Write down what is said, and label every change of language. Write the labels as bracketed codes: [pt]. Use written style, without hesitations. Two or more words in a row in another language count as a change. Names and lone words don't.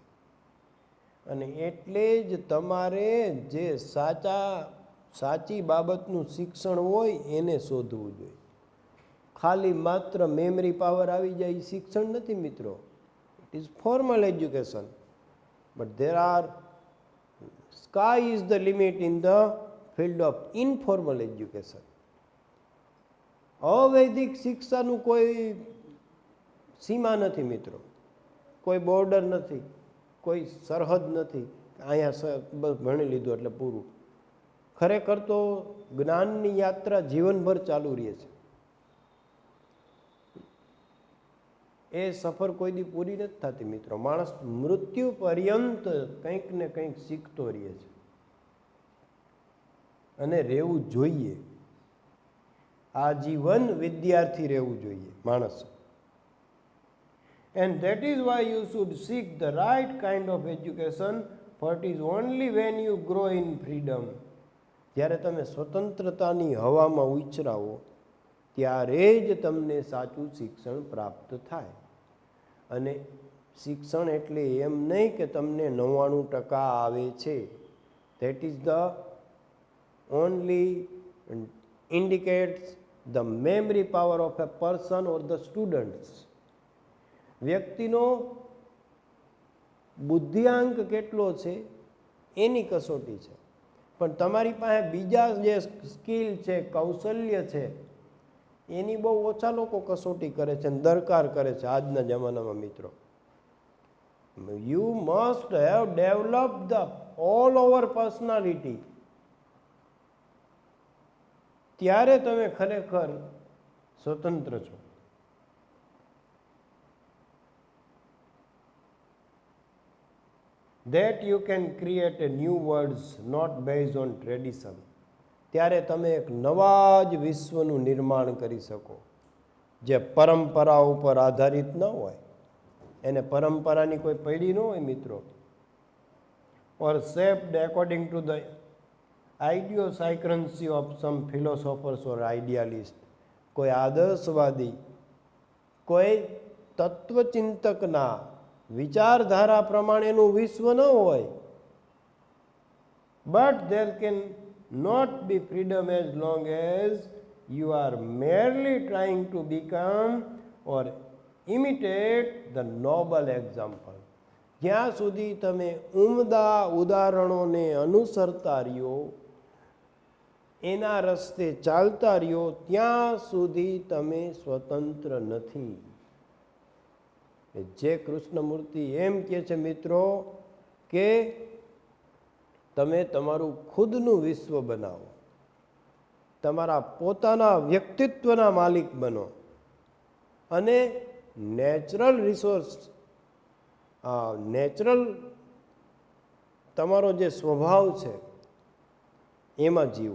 [gu] અને એટલે જ તમારે જે સાચી બાબતનું શિક્ષણ હોય એને શોધવું જોઈએ. ખાલી માત્ર [en] memory power [gu] આવી જાય એ શિક્ષણ નથી મિત્રો. [en] it is formal education, but there are sky is the limit in the field of informal education. [gu] અવૈધિક શિક્ષાનું કોઈ સીમા નથી મિત્રો, કોઈ બોર્ડર નથી, કોઈ સરહદ નથી. અહીંયા બસ ભણી લીધું એટલે પૂરું. ખરેખર તો જ્ઞાનની યાત્રા જીવનભર ચાલુ રહે છે. એ સફર કોઈ દી પૂરી નથી થતી મિત્રો. માણસ મૃત્યુ પર્યંત કંઈક ને કંઈક શીખતો રહે છે, અને રહેવું જોઈએ. આજીવન વિદ્યાર્થી રહેવું જોઈએ માણસ. [en] And that is why you should seek the right kind of education, for it is only when you grow in freedom. [gu] જ્યારે તમે સ્વતંત્રતાની હવામાં ઉછરાવો ત્યારે જ તમને સાચું શિક્ષણ પ્રાપ્ત થાય. અને શિક્ષણ એટલે એમ નહીં કે તમને 99% આવે છે. [en] That is the only indicates the memory power of a person or the students. [gu] વ્યક્તિનો બુદ્ધિઆંક કેટલો છે એની કસોટી છે, પણ તમારી પાસે બીજા જે સ્કિલ છે, કૌશલ્ય છે, એની બહુ ઓછા લોકો કસોટી કરે છે અને દરકાર કરે છે આજના જમાનામાં. [en] મિત્રો, you must have develop the all over personality, [gu] ત્યારે તમે ખરેખર સ્વતંત્ર છો. [en] That you can create a new worlds not based on tradition. [gu] ત્યારે તમે એક નવા જ વિશ્વનું નિર્માણ કરી શકો જે પરંપરા ઉપર આધારિત ન હોય. એને પરંપરાની કોઈ પૈડી ન હોય મિત્રો. [en] or shaped according to the idiosyncrasy of some philosophers or idealists. [gu] કોઈ આદર્શવાદી, કોઈ તત્વચિંતકના વિચારધારા પ્રમાણેનું વિશ્વ ન હોય. [en] but there can not be freedom as long as you are merely trying to become or imitate the noble example. [gu] જ્યાં સુધી તમે ઉમદા ઉદાહરણોને અનુસરતા રહ્યો, એના રસ્તે ચાલતા રહ્યો, ત્યાં સુધી તમે સ્વતંત્ર નથી. જે કૃષ્ણમૂર્તિ એમ કહે છે મિત્રો કે તમે તમારું ખુદનું વિશ્વ બનાવો, તમારા પોતાના વ્યક્તિત્વના માલિક બનો અને [en] natural resource, [gu] નેચરલ તમારો જે સ્વભાવ છે એમાં જીવો.